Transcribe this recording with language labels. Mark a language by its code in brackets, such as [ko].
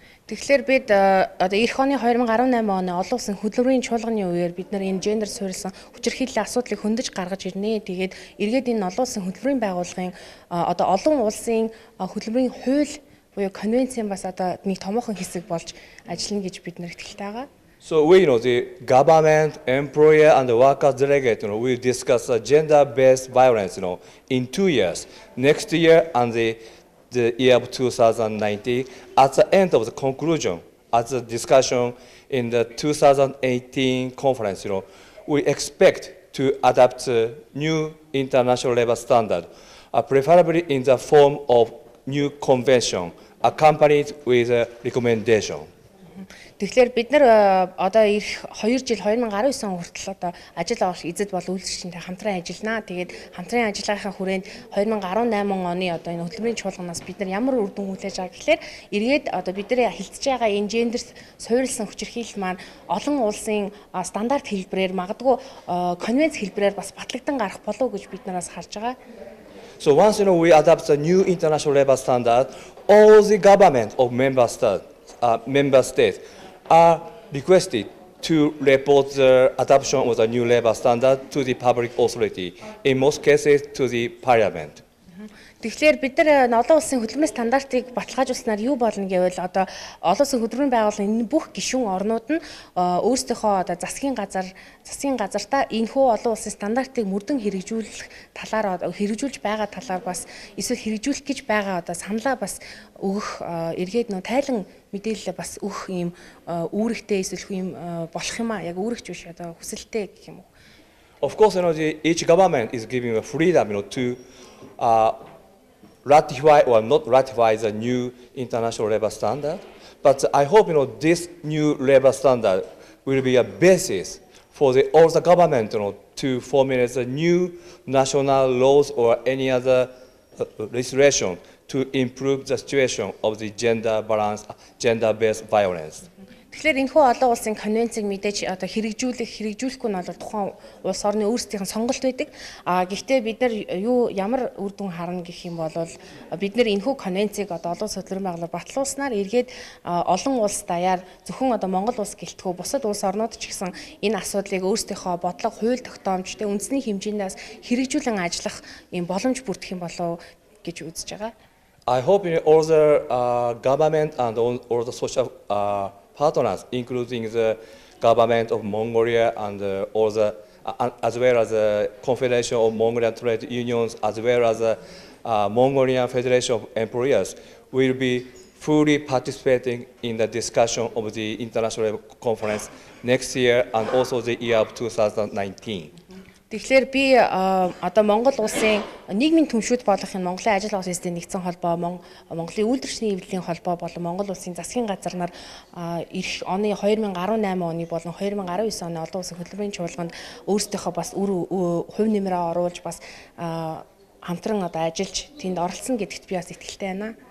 [mn] Тэгэхээр бид одоо эх оны 2018 оны олон улсын хөтөлбөрийн чуулганы үеэр бид нар энэ гендер суурилсан хүчирхийллийн асуудлыг хөндөж гаргаж ирнэ. Тэгээд эргээд энэ олон улсын хөтөлбөрийн байгууллагын одоо олон улсын хөтөлбөрийн хууль буюу конвенцийн бас одоо нэг томоохон хэсэг болж ажиллана гэж бид нар итгэлтэй байгаа. [en] So we, the government, employer, and the workers delegate, will discuss gender-based violence, in 2 years, next year and the year of 2019. At the end of the conclusion, at the discussion in the 2018 conference, we expect to adopt a new international labor standard, preferably in the form of new convention, accompanied with a recommendation. [mn] Тэгэхээр бид нар одоо ирэх 2 жил 2019 он хүртэл одоо ажил олох эзэд бол үйлдвэрчтэй хамтран ажиллана. Тэгээд хамтран ажиллагаахийн хүрээнд 2018 оны одоо энэ хөтөлбөрийн чуулганаас бид нар ямар үр дүн хүлээж байгаа гэхээр эргээд одоо бидний хилцэж байгаа энэ гендер суурилсан хүчирхийлэл маань олон улсын стандарт хэлбэрээр магадгүй конвенц хэлбэрээр бас батлагдсан гарах болов уу гэж бид нараас харж байгаа. [en] So once we adopt the new international labor standard, all the government of member states are requested to report the adoption of the new labor standard to the public authority, in most cases to the parliament. [mn] Тэгэхээр бид нар олон улсын хөтөлбөрийн стандартыг баталгаажуулснаар юу болно гэвэл одоо олон улсын хөтөлбөрийн байгууллагын энэ бүх гишүүн орнууд нь өөрсдийнхөө одоо засгийн газартаа энэхүү олон улсын стандартыг мөрдөн хэрэгжүүлэх талаар хэрэгжүүлж байгаа талаар бас эсвэл хэрэгжүүлэх гэж байгаа одоо саналаа бас өгөх эргээд тайлан мэдээлэл бас өгөх юм үүрэгтэй эсвэл юм болох юм аа яг үүрэгч биш одоо хүсэлтэй гэх юм уу. [en] Of course, each government is giving a freedom, to ratify or not ratify the new international labor standard. But I hope, this new labor standard will be a basis for all the government, to formulate the new national laws or any other legislation to improve the situation of the gender balance, gender-based violence. [mn] Тэгэхээр энэхүү олон улсын конвенцийг мэдээж одоо хэрэгжүүлэхгүй нь бол тухайн улс орны өөрсдийнх нь сонголт байдаг. Гэхдээ бид нар ямар үр дүн харна гэх юм бол бид нар энэхүү конвенцийг одоо олон улс хөтөлбөрийн байгууллага батлуулснаар эргээд олон улс даяар зөвхөн одоо Монгол улс гэлтгүү бусад улс орнууд ч гэсэн энэ асуудлыг өөрсдийнхөө бодлого, хууль тогтоомж, үндэсний хэмжээнээс хэрэгжүүлэн ажиллах юм боломж бүрдэх юм болов гэж үзэж байгаа. [en] I hope all the government and all the social partners, including the government of Mongolia and all the, as well as the Confederation of Mongolian Trade Unions, as well as the Mongolian Federation of Employers, will be fully participating in the discussion of the international conference next year and also the year of 2019. [mn] Тэгэхээр би одоо Монгол улсын нийгмийн түншүүд болох энэ Монголын ажил олсон эзэдийн нэгдсэн холбоо, Монголын үйлдвэрчний эвлэлийн холбоо болон Монгол улсын засгийн газар нар эх оны 2018 оны болон 2019 оны олон улсын хөтөлбөрийн чуулганд өөрсдийнхөө бас хувь нэмрээ оруулж бас хамтран одоо ажиллаж тэнд оролцсон гэдэгт би бас итгэлтэй байна.